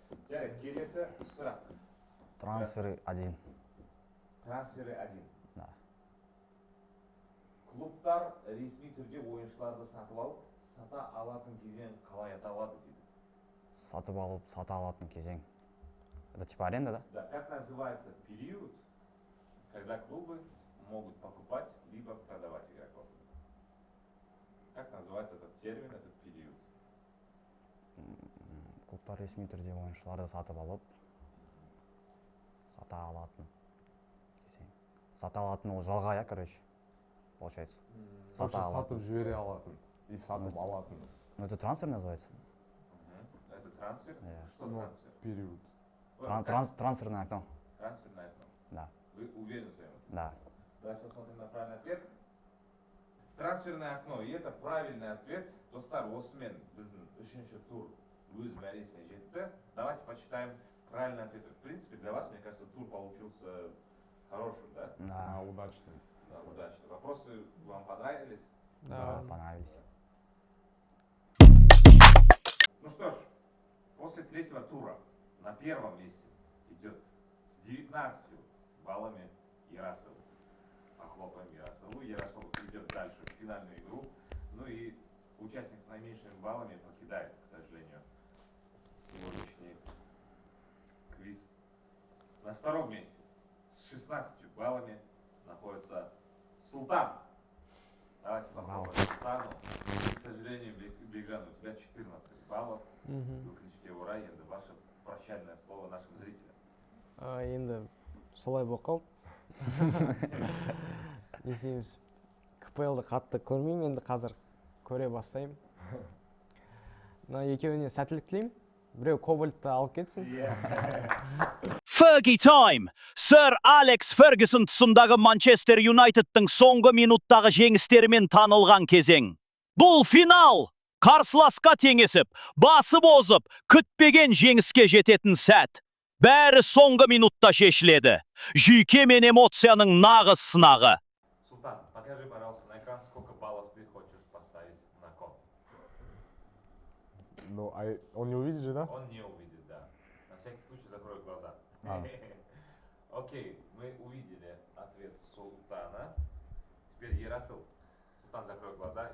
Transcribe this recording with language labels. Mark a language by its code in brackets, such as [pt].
[kk] Жарайды, келесі сұрақ. [ru] Трансферы 1. [kk] Трансфері 1. [ru] Да. [kk] Клубтар ресми түрде ойыншыларды сатып алып, сата алатын кезең қалай аталады дейді. Сатып алып, сата алатын кезең. [ru] Это типа аренда, да? Да, как называется период, когда клубы могут покупать либо продавать игроков? Как называется этот термин, этот период? [kk] Клубтар ресми түрде ойыншыларды сатып алып, сата алатын кезең. Сата алатын ол жалға, я, [ru] короче, получается. [kk] Сатып жібере алатын и сатып алатын. [ru] Ну это трансфер называется? Это трансфер? Что трансфер? Период. Трансферное окно. Трансферное окно? Да. Вы уверены в своем ответе? Да. Давайте посмотрим на правильный ответ. Трансферное окно. И это правильный ответ. [kk] Достар, осымен біздің 3-ші тур өз мәресіне жетті. [ru] Давайте почитаем правильный ответ. В принципе, для вас, мне кажется, тур получился хорошим, да? Да. Удачным. Да, удачно. Вопросы вам понравились? Да, понравились. Ну что ж, после третьего тура на первом месте идет с 19 баллами Ярасыл. Похлопаем Ярасылу. Ярасыл идет дальше в финальную игру. Ну и участник с наименьшими баллами покидает, к сожалению, сегодняшний квиз. На втором месте с 16 баллами находится Султан. Давайте попробуем Султану. И, к сожалению, Бекжан, у тебя 14 баллов. [kk] Өкінішке орай, енді [ru] ваше прощальное слово нашим зрителям. [kk] Енді солай болып қалды. не істейміз, КПЛ-ды қатты көрмеймін, енді қазір көре бастаймын. Мына екеуіне сәттілік тілеймін. Біреу кобальтты алып кетсін. [en] Fergie time. [kk] Sir Alex Ferguson тұсындағы Манчестер Юнайтедтің соңғы минуттағы жеңістерімен танылған кезең. Бұл финал! Қарсыласқа теңесіп, басып озып, күтпеген жеңіске жететін сәт. Бәрі соңғы минутта шешіледі. Жүйке мен эмоцияның нағыз сынағы. [ru] Султан, покажи, пожалуйста, на экран, сколько баллов ты хочешь поставить на кон. Ну, а он не увидит же, да? Он не увидит, да. На всякий случай закрой глаза. А. Окей, мы увидели ответ Султана. Теперь Ярасыл. Султан, закрой глаза.